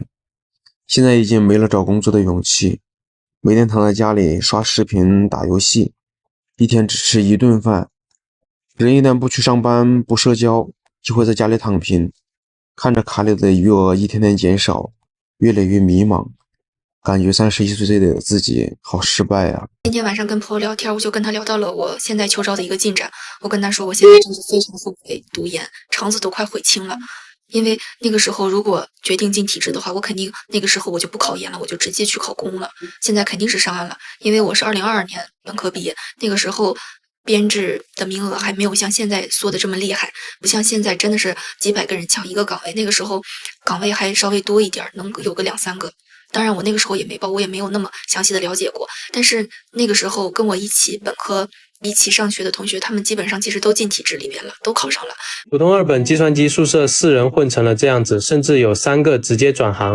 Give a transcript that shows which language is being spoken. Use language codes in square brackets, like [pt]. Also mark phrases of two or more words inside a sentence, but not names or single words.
[zh] 現在已經沒了找工作的勇氣，每天躺在家裡刷視頻打遊戲，一天只吃1頓飯。人一旦不去上班不社交，就會在家裡躺平，看着卡裡的餘額一天天減少， 越來越迷茫，感覺31歲的自己好失敗啊。今天晚上跟朋友聊天，我就跟他聊到了我现在求招的一个进展。我跟他说，我现在真是非常后悔读研，肠子都快悔青了。因为那个时候如果决定进体制的话，我肯定那个时候我就不考研了，我就直接去考公了。现在肯定是上岸了，因為我是2022年本科畢業，那個時候編制的名額還沒有像現在縮的這麼厲害，不像現在真的是幾百個人搶一個崗位，那個時候崗位還稍微多一點，能有個2-3個。當然我那個時候也沒報，我也沒有那麼詳細的了解過，但是那個時候跟我一起本科一起上學的同學，他們基本上其實都進體制裡面了，都考上了。普通二本計算機宿舍4人混成了這樣子，甚至有3個直接轉行。